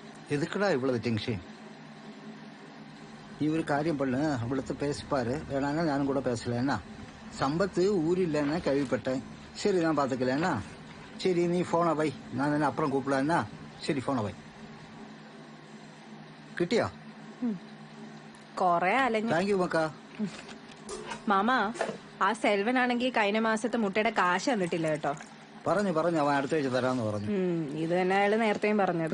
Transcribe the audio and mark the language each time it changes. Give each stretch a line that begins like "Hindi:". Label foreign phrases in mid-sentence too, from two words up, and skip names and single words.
Tamil: எதுக்குடா இவ்வளவு டென்ஷன்? நீ ஒரு காரியம் பண்ணு, அவளுக்கு பேசிப்பாரு. வேணாங்க நானும் கூட பேசலன்னா. சம்பத்து ஊரில்லைன்னா கேள்விப்பட்டேன். சரி நான் பாத்துக்கலன்னா. சரி நீ போனை வை, நான் என்ன அப்புறம் கூப்பிடலன்னா.
Malayalam: ശരി ഫോൺ പോയി കിട്ടിയോ? കൊറേ അലഞ്ഞു.
English: thank you
Malayalam: മക്ക. മാമ, ആ സെൽവനാണെങ്കിൽ കഴിഞ്ഞ മാസത്തെ മുട്ടയുടെ കാശ് തന്നിട്ടില്ല കേട്ടോ. പറഞ്ഞു അവൻ അടുത്ത ആഴ്ച തരാന്ന് പറഞ്ഞു. ഇത് തന്നെ അയാള് നേരത്തെയും പറഞ്ഞത്.